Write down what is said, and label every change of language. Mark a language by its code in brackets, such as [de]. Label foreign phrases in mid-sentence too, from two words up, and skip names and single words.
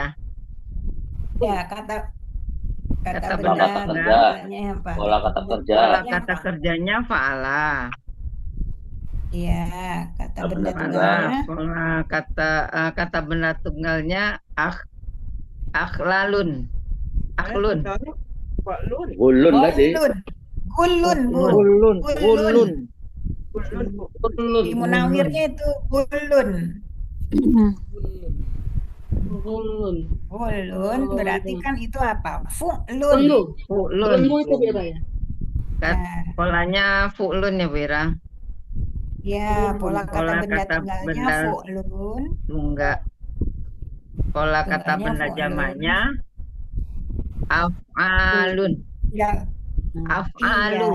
[id] Ya, kata Kata bendanya apa? Pola kata kerja. Pola kata kerjanya fa'ala. Iya, kata benda Kata tunggalnya. Pola kata benda tunggalnya akhlun. Akhlun. Gulun tadi. Gulun, Bu. Gulun. Di Munawirnya itu gulun. Gulun berarti kan itu apa? Fu'lun. Fu'lun. itu Bu Ira ya? Polanya fu'lun ya, Bu Ira? Ya, pola kata benda tunggalnya benda fu'lun. Tunggal. Pola kata Tunggalnya benda fu'lun. jamaknya af'alun. Ya. Af'alu.